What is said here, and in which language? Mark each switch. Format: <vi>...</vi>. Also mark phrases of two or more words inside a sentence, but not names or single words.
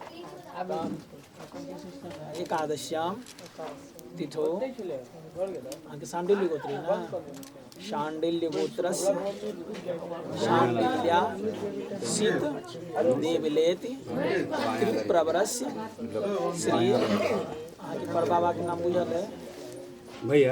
<sa>एकादश्याम तिथो आगे शांडिल्य गोत्री ना शांडिल्य गोत्रस्य शांडिल्या सिद्ध देवलेति त्रिप्रवरस्य श्री</sa> <bho>आगे पर बाबा के नाम बुझल है भैया।</bho>